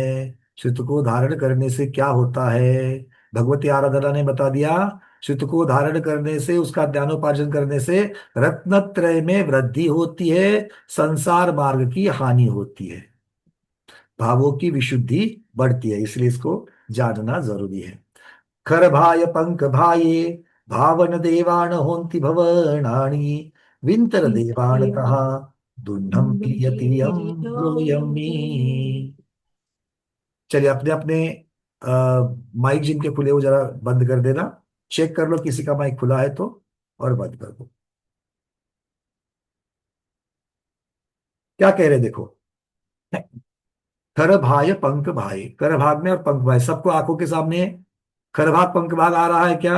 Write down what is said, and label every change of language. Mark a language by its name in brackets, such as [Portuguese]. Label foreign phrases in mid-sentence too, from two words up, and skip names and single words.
[Hindi] श्रुत को धारण करने से क्या होता है? भगवती आराधना ने बता दिया, श्रुत को धारण करने से, उसका ज्ञानोपार्जन करने से रत्नत्रय में वृद्धि होती है, संसार मार्ग की हानि होती है, भावों की विशुद्धि बढ़ती है, इसलिए इसको जानना जरूरी है। [Prakrit languages] खर भाय पंख भाये भावन देवान होन्ति भवनानि विंतर देवान कहा दुन्नम पियति यम ब्रूयमि। [Hindi] चलिए, अपने अपने माइक जिनके खुले हो जरा बंद कर देना। चेक कर लो किसी का माइक खुला है तो, और बंद कर दो। क्या कह रहे देखो, खर भाय पंख भाई, कर भाग में और पंख भाई, सबको आंखों के सामने खर भाग पंख भाग आ रहा है क्या?